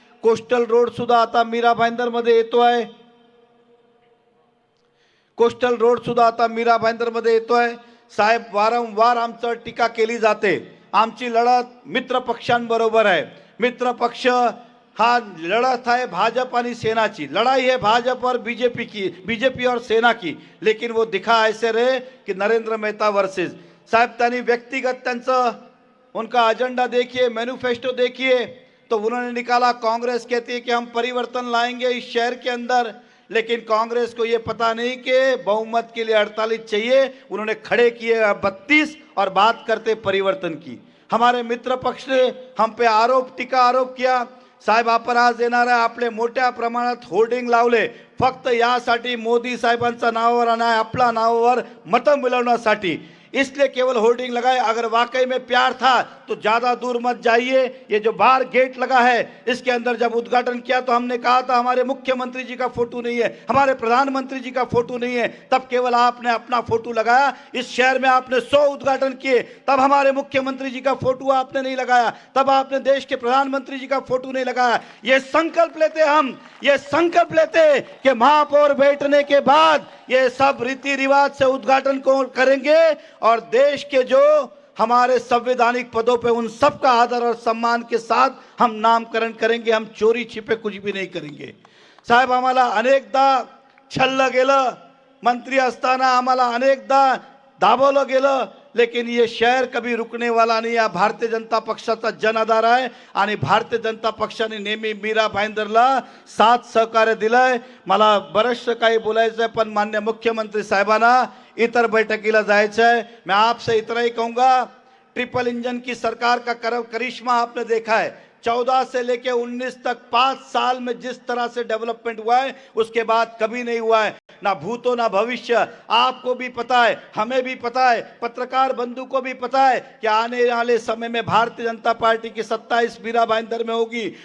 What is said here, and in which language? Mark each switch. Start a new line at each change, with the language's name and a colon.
Marathi: Coastal road सुद्धा आता मीरा भाईंदरमध्ये येतो आहे. कोस्टल रोड सुद्धा आता मीरा भाईंदरमध्ये येतो आहे. साहेब वारंवार आमचं टीका केली जाते. आमची लढत मित्र पक्षांबरोबर आहे. मित्र पक्ष हा लड़त है भाजपा आणि सेनाची.
Hindi: लड़ाई है भाजपा और बीजेपी की, बीजेपी और सेना की, लेकिन वो दिखा ऐसे रहे कि नरेंद्र मेहता वर्सेस.
Marathi: साहब त्यांनी व्यक्तिगत त्यांचं
Hindi: उनका एजेंडा देखिए, मैनिफेस्टो देखिए, तो उन्होंने निकाला कांग्रेस कहती है कि हम परिवर्तन लाएंगे इस शहर के अंदर, लेकिन कांग्रेस को ये पता नहीं कि बहुमत के लिए 48 चाहिए. उन्होंने खड़े किए 32 और बात करते परिवर्तन की. हमारे मित्र पक्ष ने हम पे टीका आरोप किया.
Marathi: साहेब आपण आज येणार आहे, आपले मोठ्या प्रमाणात होर्डिंग लावले फक्त यासाठी मोदी साहेबांच्या नावावर आणि आपल्या नावावर मतं मिळवण्यासाठी.
Hindi: इसलिए केवल होर्डिंग लगाए. अगर वाकई में प्यार था तो ज़्यादा दूर मत जाइए. ये जो बाहर गेट लगा है इसके अंदर जब उद्घाटन किया तो हमने कहा था हमारे मुख्यमंत्री जी का फोटो नहीं है, हमारे प्रधानमंत्री जी का फोटो नहीं है. तब केवल आपने अपना फोटो लगाया. इस शहर में आपने 100 उद्घाटन किए, तब हमारे मुख्यमंत्री जी का फोटो आपने नहीं लगाया, तब आपने देश के प्रधानमंत्री जी का फोटो नहीं लगाया. ये संकल्प लेते हम, ये संकल्प लेते कि महापौर बैठने के बाद ये सब रीति रिवाज से उद्घाटन को करेंगे और देश के जो हमारे संवैधानिक पदों पे उन सबका आदर और सम्मान के साथ हम नामकरण करेंगे. हम चोरी छिपे कुछ भी नहीं करेंगे.
Marathi: साहेब आम्हाला अनेकदा छल्लं गेलं, मंत्री असताना आम्हाला अनेकदा दाबवलं गेलं,
Hindi: लेकिन ये शहर कभी रुकने वाला नहीं.
Marathi: या भारतीय जनता पक्षाचा जनाधार आहे आणि भारतीय जनता पक्षाने नेहमी मीरा भाईंदरला साथ सहकार्य दिलंय. मला बरंचसं काही बोलायचं आहे, पण माननीय मुख्यमंत्री साहेबांना इतर बैठकीला जायचं है.
Hindi: मैं आपसे इतना ही कहूँगा, ट्रिपल इंजन की सरकार का करिश्मा आपने देखा है. 14 से लेके 19 तक 5 साल में जिस तरह से डेवलपमेंट हुआ है उसके बाद कभी नहीं हुआ है, ना भूतो ना भविष्य. आपको भी पता है, हमें भी पता है, पत्रकार बंधु को भी पता है कि आने वाले समय में भारतीय जनता पार्टी की सत्ता इस मीरा भाईंदर में होगी.